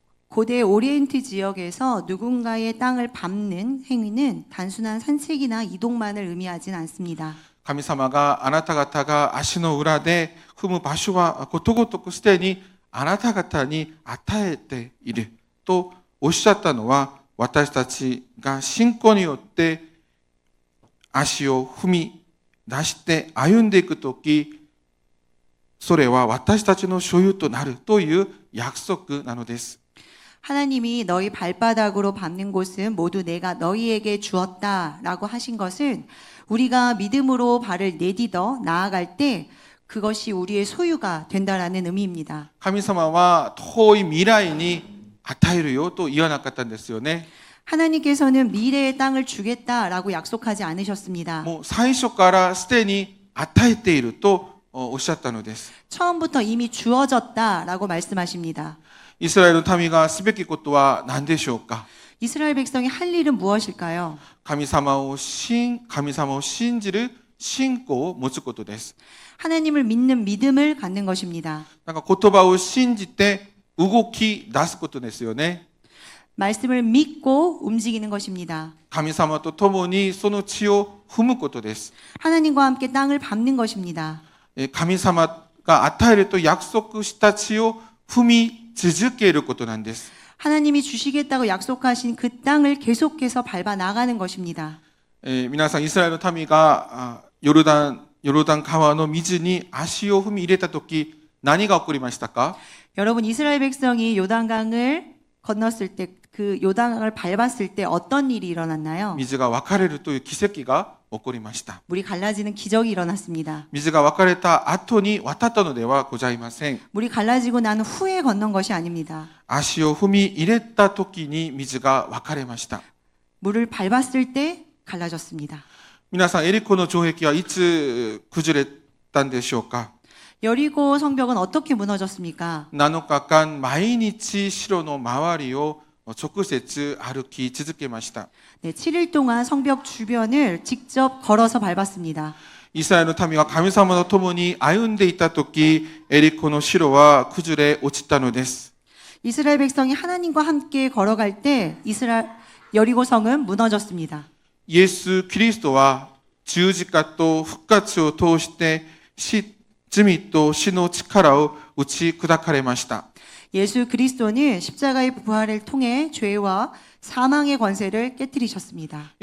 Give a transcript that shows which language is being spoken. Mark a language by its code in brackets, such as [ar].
[ko] 고대 오리엔트 지역에서 누군가의 땅을 밟는 행위는 단순한 산책이나 이동만을 의미하진 않습니다. [ja] 神様があなた方が足の裏で踏む場所はことごとくすでにあなた方に与えているとおっしゃったのは、私たちが信仰によって足を踏み出して歩んでいくとき、それは私たちの所有となるという約束なのです。 [ko] 하나님이 너희 발바닥으로 밟는 곳은 모두 내가 너희에게 주었다라고 하신 것은 우리가 믿음으로 발을 내딛어 나아갈 때 그것이 우리의 소유가 된다라는 의미입니다. [ja] 神様は遠い未来に与えるよと言わなかったんですよね。 [ko] 하나님께서는 미래의 땅을 주겠다라고 약속하지 않으셨습니다. [ja] もう最初からすでに与えているとおっしゃったのです。 [ko] 처음부터 이미 주어졌다라고 말씀하십니다. [ja] イスラエルの民がすべきことは何でしょうか。 [ko] 이스라엘 백성이 할 일은 무엇일까요? [ja] 神様を信じる信仰を持つことです。 [ko] 하나님을 믿는 믿음을 갖는 것입니다. [ja] なんか言葉を信じて動き出すことですよね。 [ko] 말씀을 믿고 움직이는 것입니다. [ja] 神様と共にその地を踏むことです。 [ko] 하나님과 함께 땅을 밟는 것입니다. [ja] 神様が与えると約束した地を踏み続けることなんです。 [ko] 하나님이 주시겠다고 약속하신 그 땅을 계속해서 밟아 나가는 것입니다. [ja] 皆さんイスラエルの民がヨルダン川の水に足を踏み入れたとき何が起こりましたか？ [ko] 여러분 이스라엘 백성이 요단강을 건넜을 때 그 요단강을 밟았을 때 어떤 일이 일어났나요? [ja] 水が分かれるという奇跡が起こりました。 [ko] 물이 갈라지는 기적이 일어났습니다. [ja] 水が分かれた後に渡ったのではございません。 [ko] 물이 갈라지고 난 후에 건넌 것이 아닙니다. [ja] 足を踏み入れた時に水が分かれました。 [ko] 물을 밟았을 때 갈라졌습니다. [ja] 皆さんエリコの城壁はいつ崩れたんでしょうか？ [ko] 여리고 성벽은 어떻게 무너졌습니까? [ja] 7日間毎日城の周りを直接歩き続けました。 [ko] 네, 7일 동안 성벽 주변을 직접 걸어서 밟았습니다. [ja] イスラエルの民は神様と共に歩んでいた時、エリコの城は崩れ落ちたのです。 [ko] 이스라엘 백성이 하나님과 함께 걸어갈 때 여리고성은 무너졌습니다. [ja] イエス・キリストは十字架と復活を通して罪と死の力を打ち砕かれました。 [ko] 예수 그리스도는 십자가의 부활을 통해 죄와 사망의 권세를 깨뜨리셨습니다.